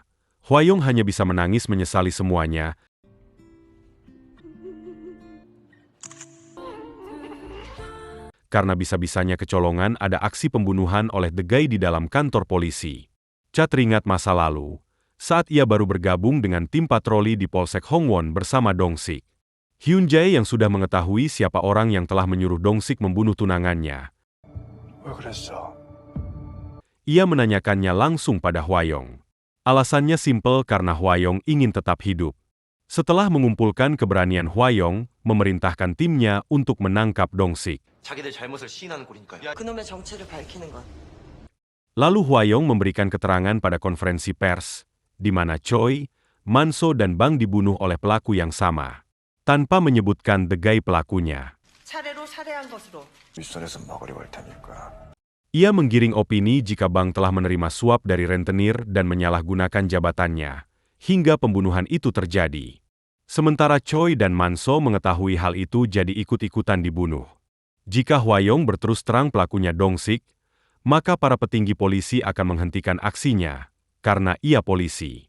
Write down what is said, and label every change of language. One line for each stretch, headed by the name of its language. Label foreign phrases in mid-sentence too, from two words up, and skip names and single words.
Indonesian: Hwayong hanya bisa menangis menyesali semuanya. Karena bisa-bisanya kecolongan ada aksi pembunuhan oleh The Guy di dalam kantor polisi. Cha teringat masa lalu, saat ia baru bergabung dengan tim patroli di Polsek Hongwon bersama Dong-sik. Hyun Jae yang sudah mengetahui siapa orang yang telah menyuruh Dong-sik membunuh tunangannya.
Korean: 왜 그랬어?
Indonesian: Ia menanyakannya langsung pada Hwayong. Alasannya simpel karena Hwayong ingin tetap hidup. Setelah mengumpulkan keberanian, Hwayong memerintahkan timnya untuk menangkap Dong-sik.
Korean: 자기들 잘못을 시인하는 꼴이니까요. 그놈의 정체를 밝히는 건
Indonesian: Lalu Hwayong memberikan keterangan pada konferensi pers, di mana Choi, Manso dan Bang dibunuh oleh pelaku yang sama, tanpa menyebutkan degai pelakunya.
Korean: 차례로 살해한 것으로 윗선에서 막으려고 할 테니까.
Indonesian: Ia menggiring opini jika Bang telah menerima suap dari rentenir dan menyalahgunakan jabatannya, hingga pembunuhan itu terjadi. Sementara Choi dan Manso mengetahui hal itu jadi ikut-ikutan dibunuh. Jika Hwayong berterus terang pelakunya Dong-sik, maka para petinggi polisi akan menghentikan aksinya, karena ia polisi.